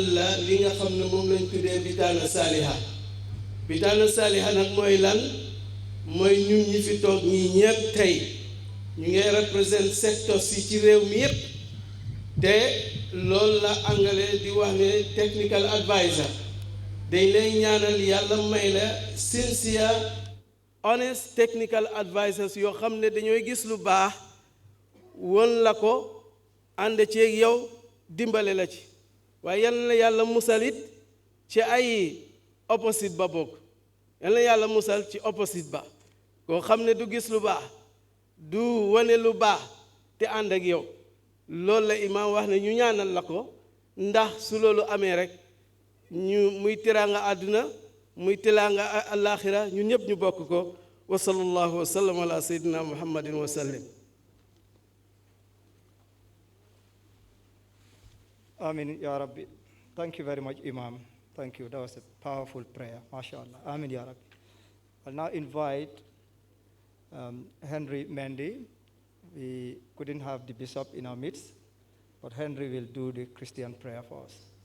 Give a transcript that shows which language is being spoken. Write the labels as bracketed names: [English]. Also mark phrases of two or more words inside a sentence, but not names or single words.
[Wolof] la li nga xam ne moom lañ tuddee [Arabic] بطانة صالحة [Wolof] nag mooy lan mooy ñun ñi fi toog ñii ñëpp tey ñu ngi [French] représente secteur [Wolof] si ci réew mi yëpp te loolu la anglais di wax ne [English] technical advisor [Wolof] dañ lay ñaanal yàlla may la [English] sincere honest technical advisors [Wolof] yoo xam ne dañooy gis lu baax won la ko ànd ceeg yow dimbale la ci waaye yal na yàlla musalit ci ay opposite ba bokk yal na yàlla musal ci opposite ba koo xam ne du gis lu baax du wane lu baax te ànd ak yow loolu la imaam wax ne ñu ñaanal la ko ndax su loolu amee rek ñu muy teraanga àdduna muy teraanga àllaaxira ñun ñëpp ñu bokk ko [Arabic] وصلى الله وسلم على سيدنا محمد وسلم. آمين يا ربي. [English] Thank you very much, Imam. Thank you. That was a powerful prayer. [Arabic] ما شاء الله. آمين يا ربي. [English] I'll now invite Henry Mendy. We couldn't have the bishop in our midst, but Henry will do the Christian prayer for us.